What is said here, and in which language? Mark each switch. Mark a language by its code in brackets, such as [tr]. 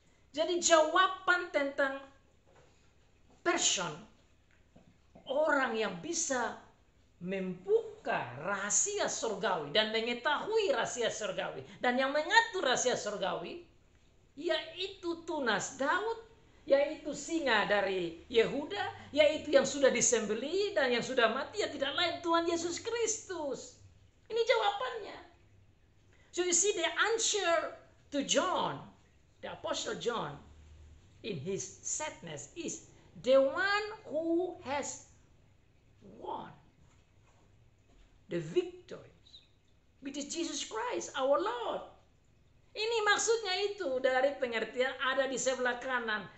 [id] Jadi jawaban tentang person, orang yang bisa membuka rahasia surgawi dan mengetahui rahasia surgawi dan yang mengatur rahasia surgawi, yaitu tunas Daud, yaitu singa dari Yehuda, yaitu yang sudah disembelih dan yang sudah mati, ya tidak lain Tuhan Yesus Kristus. Ini jawabannya. [en] So you see the answer to John, the Apostle John, in his sadness is the one who has won the victories, which is Jesus Christ, our Lord. [id] Ini maksudnya itu dari pengertian ada di sebelah kanan.